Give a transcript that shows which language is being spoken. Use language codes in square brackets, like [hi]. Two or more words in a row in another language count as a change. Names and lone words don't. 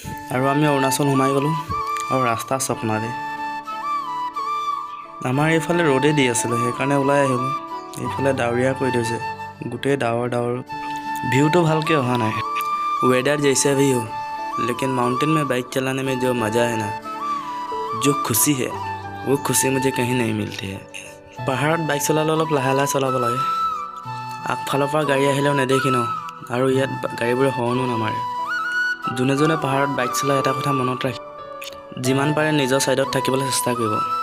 [as] আৰু আমি অৰুণাচল সোমাই গ'লোঁ আৰু ৰাস্তা চকনাৰে। আমাৰ এইফালে ৰ'দেই দি আছিলে, সেইকাৰণে ওলাই আহিলোঁ। এইফালে ডাৱৰীয়া কৰি থৈছে, গোটেই ডাৱৰ। ভিউটো ভালকৈ অহা নাই। [hi] वेदर जैसा भी हो, लेकिन माउंटेन में बाइक चलाने में जो मज़ा है ना, जो खुशी है वो खुशी मुझे कहीं नहीं मिलती है। [as] পাহাৰত বাইক চলালে অলপ লাহে লাহে চলাব লাগে। আগফালৰ পৰা গাড়ী আহিলেও নেদেখি ন, আৰু ইয়াত গাড়ীবোৰে হৰ্ণো নামাৰে। যোনে যোনে পাহাৰত বাইক চলাই এটা কথা মনত ৰাখি যিমান পাৰে নিজৰ ছাইডত থাকিবলৈ চেষ্টা কৰিব।